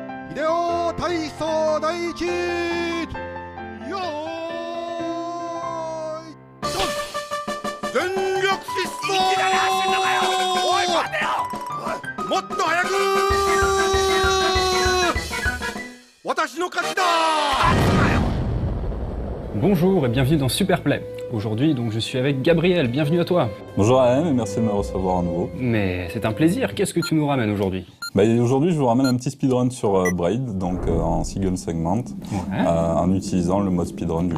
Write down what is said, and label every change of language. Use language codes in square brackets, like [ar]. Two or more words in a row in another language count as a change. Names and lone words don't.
[fr] Hideo Taiso Daiichi Yo 전력疾走もっと早く私の勝ちだ Bonjour et bienvenue dans Superplay. Aujourd'hui, donc, je suis avec Gabriel, bienvenue à toi. Bonjour AM et merci de me recevoir à nouveau. Mais c'est un plaisir, qu'est-ce que tu nous ramènes aujourd'hui? Aujourd'hui, je vous ramène un petit speedrun sur Braid, donc en [en] single segment, [fr] en utilisant le mode speedrun du jeu.